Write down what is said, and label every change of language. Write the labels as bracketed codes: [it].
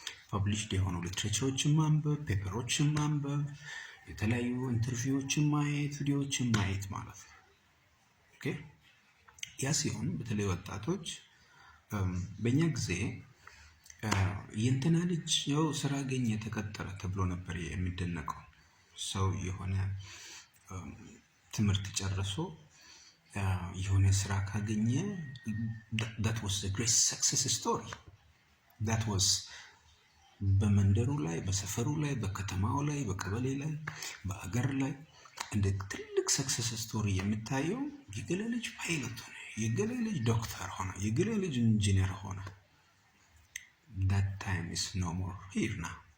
[am] ፐብሊሽድ የሆኑ ሊትሬቸሮችን ማንበብ፣ ፔፐሮችን ማንበብ፣ የተለያዩ ኢንተርቪዎችን ማየት፣ ቪዲዮዎችን ማየት ማለት ነው። ያ ሲሆን በተለይ ወጣቶች በእኛ ጊዜ የእንትና ልጅ ያው ስራ አገኘ ተቀጠረ ተብሎ ነበር የሚደነቀው። ሰው የሆነ ትምህርት ጨርሶ የሆነ ስራ ካገኘ [en] that was the great success story. that was [am] በመንደሩ ላይ፣ በሰፈሩ ላይ፣ በከተማው ላይ፣ በቀበሌ ላይ፣ በአገር ላይ እንደ ትልቅ ሰክሰስ ስቶሪ የምታየው የገሌ ልጅ ፓይለት ሆነ፣ የገሌ ልጅ ዶክተር ሆነ፣ የገሌ ልጅ ኢንጂነር ሆነ። [en] that time is no more here now.